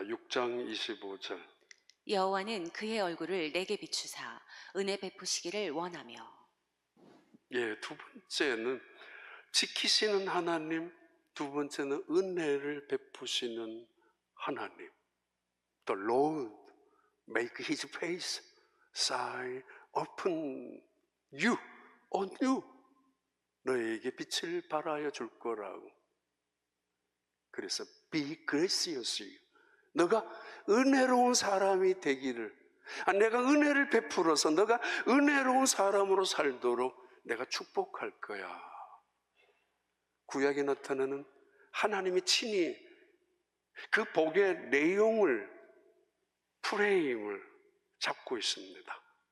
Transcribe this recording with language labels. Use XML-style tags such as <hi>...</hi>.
<ko>6장 25절. 여호와는 그의 얼굴을 내게 비추사 은혜 베푸시기를 원하며. 예, 두 번째는 지키시는 하나님, 두 번째는 은혜를 베푸시는 하나님.</ko> <en>The Lord make His face shine upon you, on you.</en> <ko>너에게 빛을 발하여 줄 거라고. 그래서</ko> <en>be gracious.</en> <ko>너가 은혜로운 사람이 되기를, 내가 은혜를 베풀어서 너가 은혜로운 사람으로 살도록 내가 축복할 거야. 구약에 나타나는 하나님이 친히 그 복의 내용을, 프레임을 잡고 있습니다.</ko>